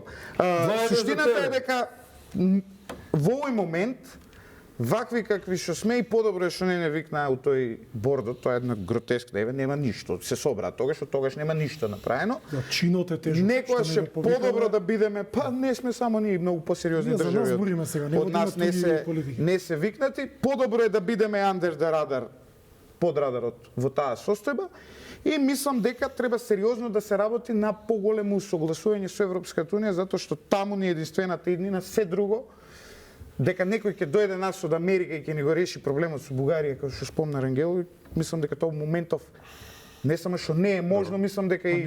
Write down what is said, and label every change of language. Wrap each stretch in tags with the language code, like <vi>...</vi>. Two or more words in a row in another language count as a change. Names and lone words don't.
<mk>Суштината е дека во овој момент вакви какви што сме и подобро е што не викнаа у тој бордот, тоа е една гротескна, нема ништо. Се собра тогаш нема ништо направено. Чинот е тежок. Некојаш е подобро да бидеме, па не сме само ние многу посериозни држави. Од нас не се викнати, подобро е да бидеме</mk> <en>under the radar,</en> <mk>под радарот во таа состојба. И мислам дека треба сериозно да се работи на поголемо согласување со Европската унија, затоа што таму ни е единствената иднина, се друго дека некој ќе дојде нас од Америка и ќе ни го реши проблемот со Бугарија, како што спомна Рангелови, мислам дека тоа моментов не само што не е можно, мислам дека и</mk>